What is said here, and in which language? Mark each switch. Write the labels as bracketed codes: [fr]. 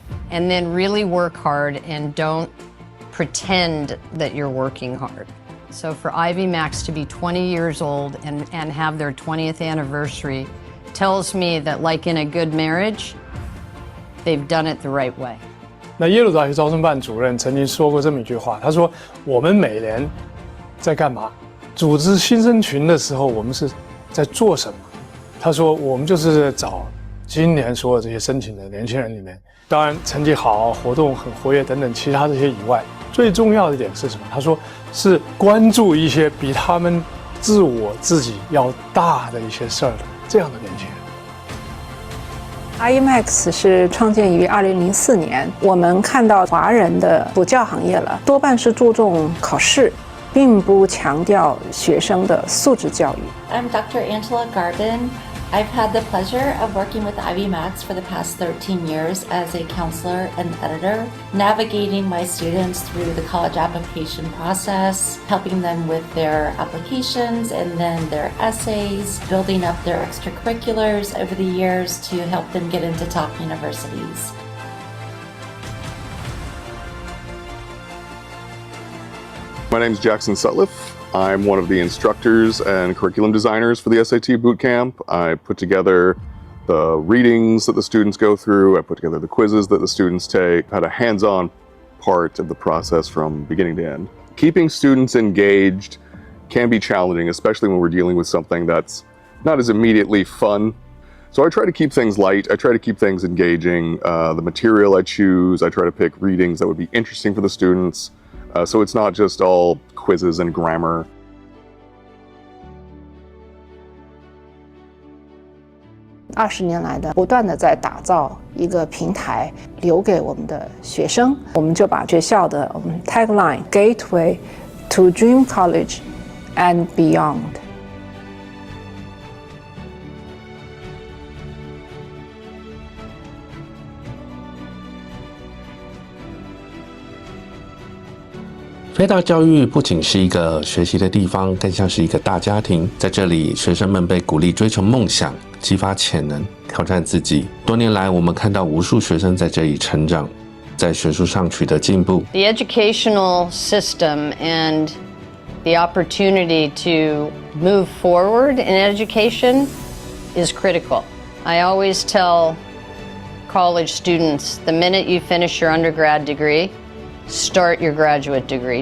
[en] And then really work hard and don't pretend that you're working hard. So for Ivy Max to be 20 years old and have their 20th anniversary tells me that, like in a good marriage, they've done it the right way. [zh] 那耶鲁大学招生办主任曾经说过这么一句话，他说：“我们每年在干嘛？组织新生群的时候，我们是在做什么？” 他说：“我们就是找今年所有这些申请的年轻人里面，当然成绩好、活动很活跃等等其他这些以外，最重要的一点是什么？他说是关注一些比他们自己要大的一些事儿的这样的年轻人。” IMAX 是创建于2004年，我们看到华人的补教行业了，多半是注重考试，并不强调学生的素质教育。 [en] I'm Dr. Angela Garden. I've had the pleasure of working with Ivy Max for the past 13 years as a counselor and editor, navigating my students through the college application process, helping them with their applications and then their essays, building up their extracurriculars over the years to help them get into top universities. My name is Jackson Sutliff. I'm one of the instructors and curriculum designers for the SAT Bootcamp. I put together the readings that the students go through. I put together the quizzes that the students take. Had a hands-on part of the process from beginning to end. Keeping students engaged can be challenging, especially when we're dealing with something that's not as immediately fun. So I try to keep things light. I try to keep things engaging. The material I choose, I try to pick readings that would be interesting for the students. So it's not just all quizzes and grammar. [zh] 20年来的不断的在打造一个平台，留给我们的学生，我们就把学校的tagline [en] Gateway to Dream College and Beyond。 [zh] 飞达教育不仅是一个学习的地方，更像是一个大家庭。在这里，学生们被鼓励追求梦想，激发潜能，挑战自己。多年来，我们看到无数学生在这里成长，在学术上取得进步。 [en] The educational system and the opportunity to move forward in education is critical. I always tell college students, the minute you finish your undergrad degree, start your graduate degree.